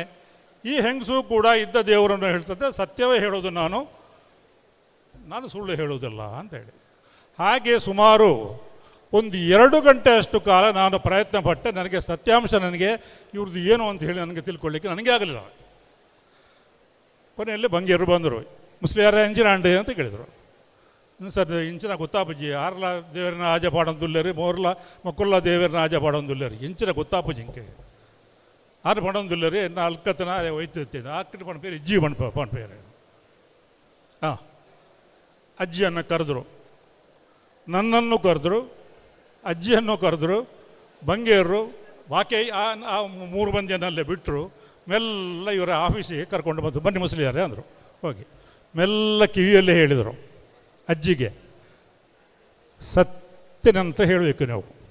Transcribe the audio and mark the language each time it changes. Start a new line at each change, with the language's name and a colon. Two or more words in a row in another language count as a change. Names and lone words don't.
Kannada: ಈ ಹೆಂಗಸು ಕೂಡ ಇದ್ದ ದೇವರನ್ನು ಹೇಳ್ತದೆ, ಸತ್ಯವೇ ಹೇಳೋದು ನಾನು ಸುಳ್ಳು ಹೇಳುವುದಿಲ್ಲ ಅಂತೇಳಿ. ಹಾಗೆ ಸುಮಾರು ಒಂದು 2 ಗಂಟೆ ಅಷ್ಟು ಕಾಲ ನಾನು ಪ್ರಯತ್ನ ಪಟ್ಟೆ. ನನಗೆ ಸತ್ಯಾಂಶ ಇವ್ರದ್ದು ಏನು ಅಂತ ಹೇಳಿ ನನಗೆ ತಿಳ್ಕೊಳ್ಳಿಕ್ಕೆ ನನಗೆ ಆಗಲಿಲ್ಲ. ಕೊನೆಯಲ್ಲಿ ಬಂಗೇರು ಬಂದರು. ಮುಸ್ಲಿಯಾರ
Tulu: ಎಂಚಿನ ಅಂಡೆ
Kannada: ಅಂತ ಕೇಳಿದರು.
Tulu: ಸರ್ ಇಂಚಿನ ಗೊತ್ತಾಪಜ್ಜಿ ಆರ್ಲ ದೇವರನ್ನ ಆಜ ಪಾಡೊಂದುಲ್ಲೇರಿ, ಮೋರ್ಲ ಮಕ್ಕಳ ದೇವರನ್ನ ಆಜ ಪಾಡೊಂದುಲ್ಲೇರಿ, ಇಂಚಿನ ಗೊತ್ತಾಪಜ್ಜಿ ಇಂಕೆ ಆರು ಪಣೊಂದುಲ್ಲೇರಿ ನಾ ಅಲ್ಕತ್ತನ ಒಯ್ತಿರ್ತೀನಿ ಆಕಡೆ ಪಣಪೇರು ಇಜ್ಜಿ ಪಣಪೇರು.
Kannada: ಹಾಂ, ಅಜ್ಜಿಯನ್ನು ಕರೆದ್ರು, ನನ್ನನ್ನು ಕರೆದ್ರು, ಅಜ್ಜಿಯನ್ನು ಕರೆದ್ರು. ಬಂಗೇರು ಬಾಕಿ ಆ 3 ಮಂದಿಯನ್ನಲ್ಲೇ ಬಿಟ್ಟರು. ಮೆಲ್ಲ ಇವರ ಆಫೀಸಿಗೆ ಕರ್ಕೊಂಡು ಬಂದು ಬನ್ನಿ ಮುಸ್ಲಿಯಾರೇ ಅಂದರು. ಹೋಗಿ ಮೆಲ್ಲ ಕಿವಿಯಲ್ಲೇ ಹೇಳಿದರು ಅಜ್ಜಿಗೆ, ಸತ್ಯನಂತ ಹೇಳಬೇಕು ನೀವು.